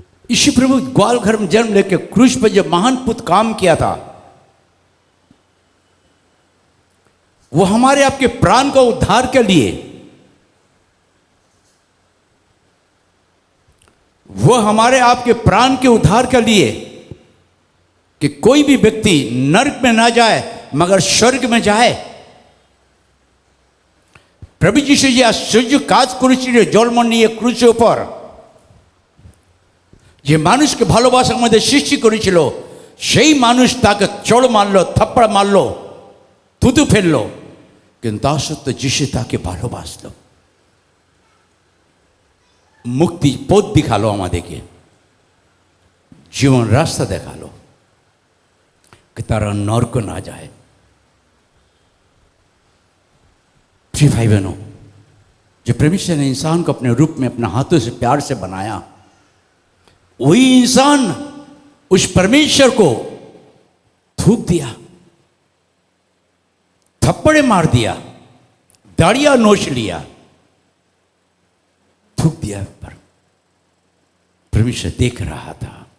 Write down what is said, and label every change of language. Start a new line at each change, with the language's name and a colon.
Hindi: यीशु प्रभु ग्वाल घर में जन्म लेकर क्रूस पर जब महान पुत काम किया था, वो हमारे आपके प्राण का उद्धार के लिए, वो हमारे आपके प्राण के उद्धार के लिए, कि कोई भी व्यक्ति नरक में ना जाए, मगर स्वर्ग में जाए।
Bangla: প্রভু যিশু যে আশ্চর্য কাজ করেছিল জন্ম নিয়ে ক্রুশের উপর, যে মানুষকে ভালোবাসার মধ্যে সৃষ্টি করেছিল, সেই মানুষ তাকে চড় মারল, থাপ্পড় মারল, থুতু ফেলল, কিন্তু তা সত্ত্বেও যিশু তাকে ভালোবাসলো, মুক্তি পথ দেখালো, আমাদেরকে জীবন রাস্তা দেখালো
Hindi: कि तारा नरक ना जाए। प्रिय भाई बहनों, जो परमेश्वर ने इंसान को अपने रूप में अपने हाथों से प्यार से बनाया, वही इंसान उस परमेश्वर को थूक दिया, थप्पड़े मार दिया, दाढ़ियां नोच लिया, थूक दिया पर परमेश्वर देख रहा था।